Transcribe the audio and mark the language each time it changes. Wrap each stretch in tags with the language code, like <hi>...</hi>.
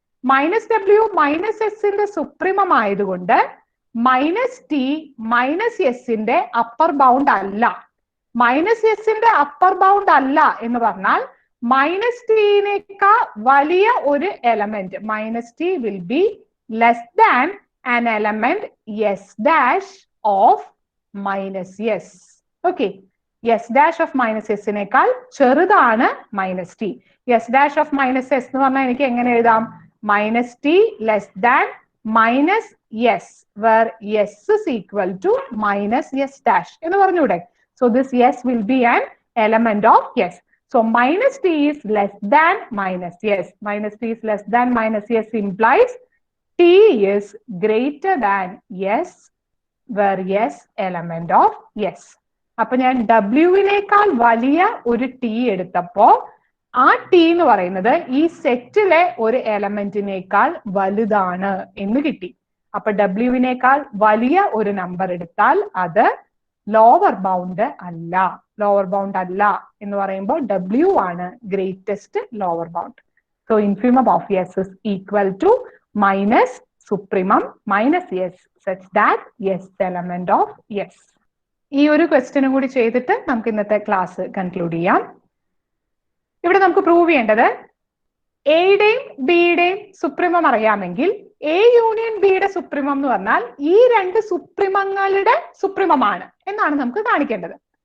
<ml>Minus W minus എസിന്റെ supremum ആയതുകൊണ്ട് minus T minus എസിന്റെ അപ്പർ ബൗണ്ട് അല്ല. മൈനസ് എസിന്റെ അപ്പർ ബൗണ്ട് അല്ല എന്ന് പറഞ്ഞാൽ മൈനസ് ടിനേക്കാൾ വലിയ ഒരു element</ml> <en>Minus T will be less than an element S dash of minus S. Okay, S dash of minus S</en> <ml>നേക്കാൾ ചെറുതാണ്</ml> <en>Minus T. S dash of minus S</en> <ml>എന്ന് പറഞ്ഞാൽ എനിക്ക് എങ്ങനെ എഴുതാം?</ml> <en>minus T less than minus S where S is equal to minus S dash</en> <ml>എന്ന് പറഞ്ഞൂടെ?</ml> <en>So this S will be an element of S. So minus T is less than minus S. Minus T is less than minus S implies T is greater than S where S element of S.</en> <ml>അപ്പൊ ഞാൻ W-നേക്കാൾ വലിയ ഒരു T എടുത്തപ്പോ ആ T എന്ന് പറയുന്നത് ഈ സെറ്റിലെ ഒരു എലമെന്റിനേക്കാൾ വലുതാണ് എന്ന് കിട്ടി. അപ്പൊ ഡബ്ല്യുവിനേക്കാൾ വലിയ ഒരു നമ്പർ എടുത്താൽ അത് ലോവർ ബൗണ്ട് അല്ല. ലോവർ ബൗണ്ട് അല്ല എന്ന് പറയുമ്പോൾ ഡബ്ല്യു ആണ് greatest lower bound.</ml> <en>So infimum of S is equal to minus supremum minus S such that S element of S.</en> <ml>ഈ ഒരു ക്വസ്റ്റ്യനും കൂടി ചെയ്തിട്ട് നമുക്ക് ഇന്നത്തെ ക്ലാസ് കൺക്ലൂഡ് ചെയ്യാം. ഇവിടെ നമുക്ക് പ്രൂവ് ചെയ്യേണ്ടത് എയുടെയും ബിയുടെയും സുപ്രീമം അറിയാമെങ്കിൽ എ യൂണിയൻ ബിയുടെ സുപ്രീമം എന്ന് പറഞ്ഞാൽ ഈ രണ്ട് സുപ്രീമങ്ങളുടെ സുപ്രീമമാണ് എന്നാണ് നമുക്ക് കാണിക്കേണ്ടത്.</ml>